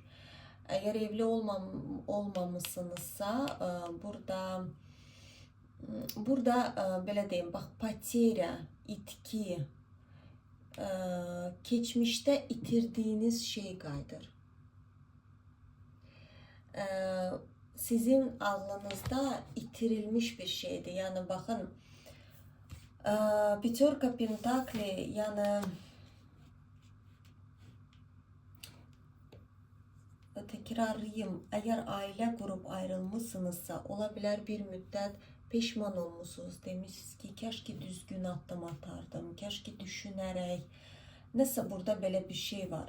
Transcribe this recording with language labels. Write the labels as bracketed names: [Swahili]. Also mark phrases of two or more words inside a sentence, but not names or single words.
[Azerbaijani] Əgər evli olmamışsınızsa, burada belə deyim, bax, poterya, itki, geçmişte itirdiğiniz şey qayıdır. Sizin ağlınızda itirilmiş bir şeydir. [Turkish] Yani bakın, Peterka Pentakli, yani tekrarlayayım, eğer aile kurup ayrılmışsınızsa, olabilir bir müddet peşman olmuşsunuz, demişsiniz ki keşke düzgün addım atardım, keşke düşünerek, neyse burada böyle bir şey var.